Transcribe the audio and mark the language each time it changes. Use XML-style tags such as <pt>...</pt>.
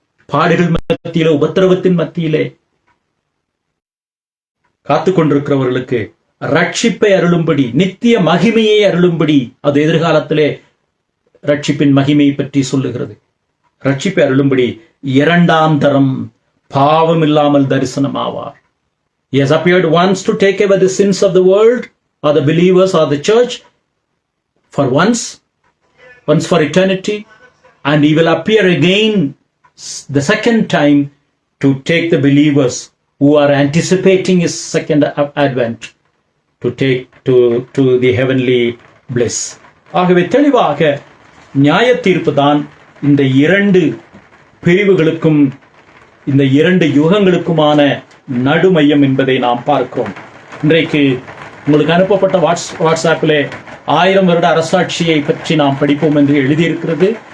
<ta>பாடுகள் மத்தியிலே, உபத்திரவத்தின் மத்தியிலே காத்து கொண்டிருக்கிறவர்களுக்கு ரட்சிப்பை அருளும்படி, நித்திய மகிமையை அருளும்படி, அது எதிர்காலத்திலே ரட்சிப்பின் மகிமையை பற்றி சொல்லுகிறது. ரட்சிப்பை அருளும்படி 2ஆம் தரம் பாவம் இல்லாமல் தரிசனமாவார்.</ta> <en>He has appeared once to take away the sins of the world or the believers or the church for once for eternity, and he will appear again the second time to take the believers who are anticipating his second advent to take to the heavenly bliss.</en> <ta>ஆகவே தெளிவாக நியாய தீர்ப்பு தான் இந்த 2 பிரிவுகளுக்கும் இந்த 2 யுகங்களுக்குமான நடுமையம் என்பதை நாம் பார்க்கிறோம். இன்றைக்கு உங்களுக்கு அனுப்பப்பட்ட வாட்ஸ்ஆப்பிலே 1000 வருட அரசாட்சியை பற்றி நாம் படிப்போம் என்று எழுதியிருக்கிறது.</ta>